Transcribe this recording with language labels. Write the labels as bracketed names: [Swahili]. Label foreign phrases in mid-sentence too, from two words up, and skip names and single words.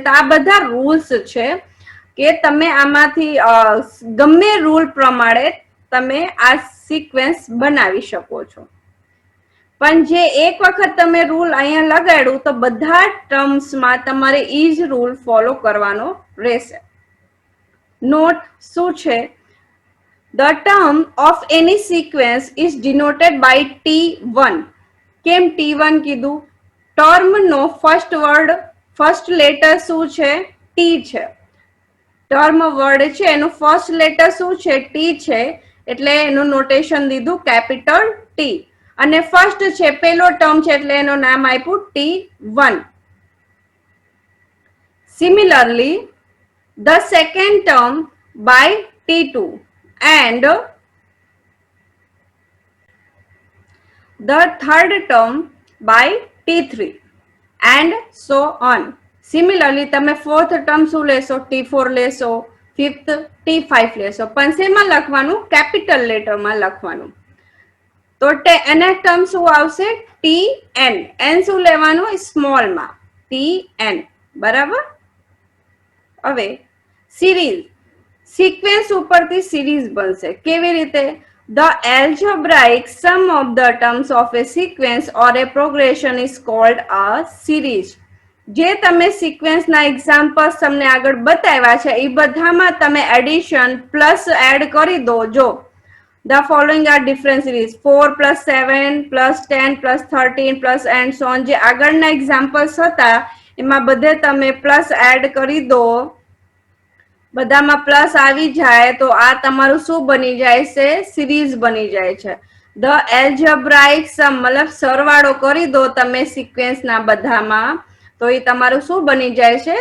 [Gujarati] તો આ બધા રૂલ્સ છે કે તમે આમાંથી ગમે રૂલ પ્રમાણે તમે આ સિક્વેન્સ બનાવી શકો છો. પણ જે એક વખત તમે રૂલ અહીંયા લગાડ્યું તો બધા ટર્મ્સમાં તમારે ઈ જ [English] rule follow [Gujarati] કરવાનો રહેશે. નોટ શું છે? [English] The term of any sequence is denoted by T1. [Gujarati] કેમ T1 કીધું? ટર્મનો [English] first letter [Gujarati] શું છે? T છે. [English] term word [Gujarati] છે એનું [English] first letter [Gujarati] શું છે? T છે, એટલે એનું નોટેશન દીધું કેપિટલ T. અને ફર્સ્ટ છે, પેલો ટર્મ છે એટલે એનું નામ આપ્યું T1. [English] Similarly, the second term by T2 and the third term by T3 and so on. [Gujarati] Similarly, તમે [English] fourth term [Gujarati] શું લેશો? T4 લેશો, fifth T5 લેશો. પણ શેમાં લખવાનું? [English] capital letterમાં [Gujarati] લખવાનું. તો એના ટર્મ શું આવશે? TN. N શું લેવાનું? સ્મોલમાં, TN. બરાબર? હવે સિરીઝ, સિક્વેન્સ ઉપરથી સિરીઝ બનશે. કેવી રીતે? [English] The algebraic sum of the terms of a sequence or a progression is called a series. [Gujarati] જે તમે [English] sequenceના examples [Gujarati] તમને આગળ બતાવ્યા છે એ બધામાં તમે [English] addition plus add [Gujarati] કરી દો. [English] જો the following are different series: 4 plus 7 plus 10 plus 13 plus and so on. [Gujarati] જે આગળના એક્ઝામ્પલ્સ હતા એમાં બધે તમે [English] plus add [Gujarati] કરી દો, બધામાં પ્લસ આવી જાય તો આ તમારું શું બની જાય છે? સિરીઝ બની જાય છે. [English] the algebraic sum [Gujarati] મતલબ સરવાળો કરી દો તમે સિક્વેન્સના બધામાં તો એ તમારું શું બની જાય છે?